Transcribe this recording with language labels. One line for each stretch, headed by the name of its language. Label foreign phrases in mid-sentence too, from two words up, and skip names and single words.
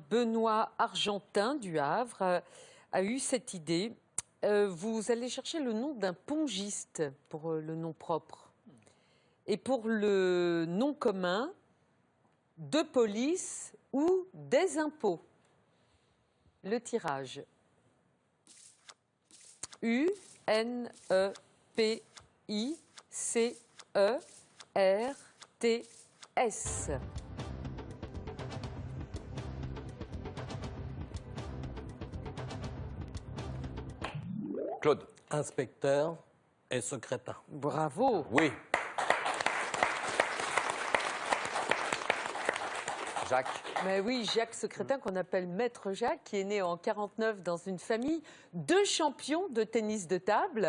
French: Benoît Argentin du Havre a eu cette idée. Vous allez chercher le nom d'un pongiste pour le nom propre. Et pour le nom commun, de police ou des impôts. Le tirage. U-N-E-P-I-C-E-R-T-S. Claude. Inspecteur. Et secrétin. Bravo. Oui. Jacques. Mais oui, Jacques Secrétin, qu'on appelle Maître Jacques, qui est né en 49 dans une famille de champions de tennis de table.